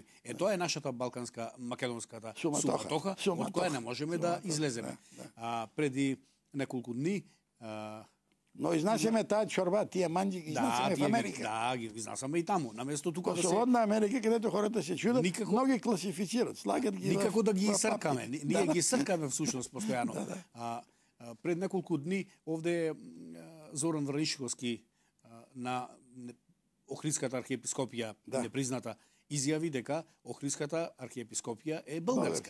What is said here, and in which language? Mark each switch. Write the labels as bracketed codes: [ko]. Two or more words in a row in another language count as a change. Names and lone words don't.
[mk] Тоа е нашата балканска, македонската суматоха, от која не можем да излеземе. Преди неколку дни... [bg] Но изнасяме тази чорба, тия манджи ги изнасяме в Америка. [mk] Да, ги изнасяме и таму. Наместо тука да се... [bg] Свободна Америка, където хората се чудат, много ги класифицират, слагат ги никако да ги съркаме. [mk] Ние ги съркаме всушност постоянно. Пред неколку дни овде Зоран Вранишковски на Охридската архиепископија, непризната, изјави дека Охридската архиепископија е българска.